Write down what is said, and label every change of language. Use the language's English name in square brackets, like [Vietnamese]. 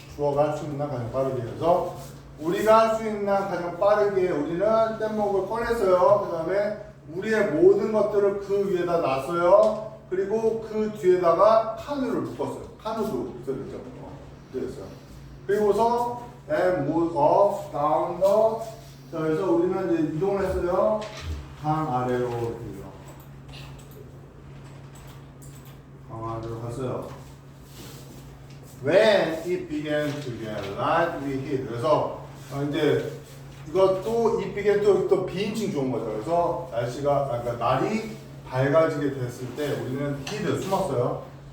[Korean] 주어가 할 수 있는 한 가장 빠르게 해서 우리가 할 수 있는 한 가장 빠르게 우리는 뗏목을 꺼냈어요. 그 다음에 우리의 모든 것들을 그 위에다 놨어요. 그리고 그 뒤에다가 카누를 묶었어요. 카누도 있었죠. 그랬어요. 그리고서 [English] and move off down the. [Korean] 자, 그래서 우리는 이제 이동을 했어요. 강 아래로 강 아래로 갔어요. [English] When it began to get light, we hid. [Korean] 그래서 이제 이것도 [English] it began [Korean] 또 비인칭 좋은 거죠. 그래서 그러니까 날이 밝아지게 됐을 때 우리는 hid 숨었어요.